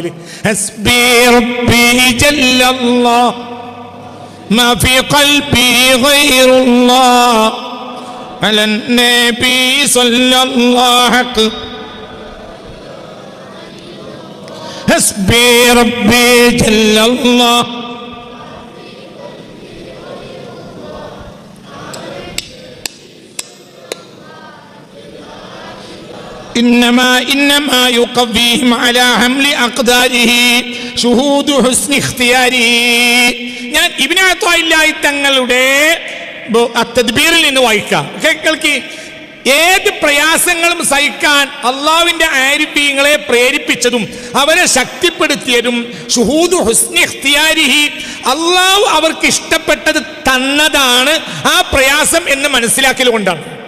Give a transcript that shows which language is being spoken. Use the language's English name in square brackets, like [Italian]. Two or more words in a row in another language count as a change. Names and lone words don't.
[Arabic] حسبي ربي جل الله ما في قلبي غير الله على النبي صلى الله حسبي ربي جل الله. إنما يقويهم على حمل أقداره شهود حسن اختياره. [Malayalam] ഞാൻ ഇബ്നു അത്താഇല്ലാഹി തങ്ങളുടെ തദ്ബീറിൽ നിന്ന് വായിക്കാം. കേൾക്കി. ഏത് പ്രയാസങ്ങളും സഹിക്കാൻ അള്ളാഹുവിന്റെ ആരിഫീങ്ങളെ പ്രേരിപ്പിച്ചതും അവരെ ശക്തിപ്പെടുത്തിയതും [Arabic] شهود حسن اختياره, [Malayalam] അള്ളാഹു അവർക്ക് ഇഷ്ടപ്പെട്ടത് തന്നതാണ് ആ പ്രയാസം എന്ന് മനസ്സിലാക്കൽ കൊണ്ടാണ്.